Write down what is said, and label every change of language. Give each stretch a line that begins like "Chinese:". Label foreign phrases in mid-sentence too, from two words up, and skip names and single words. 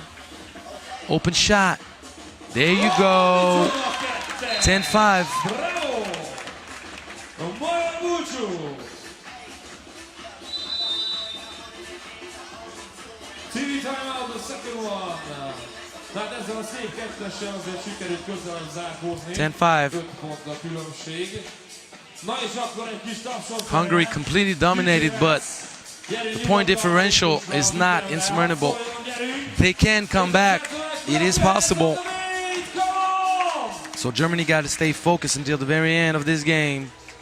English: Open shot. There you go. 10-5. TV timeout, the second one.
Hungarian: Tehát ezzel a szép kettessel azért sikerült közelebb zárkózni. 10-5. 5 pont a különbség. Na és akkor egy kis tapsot.
English: Hungary completely dominated, but the point differential is not insurmountable. They can come back. It is possible. So Germany got to stay focused until the very end of this game.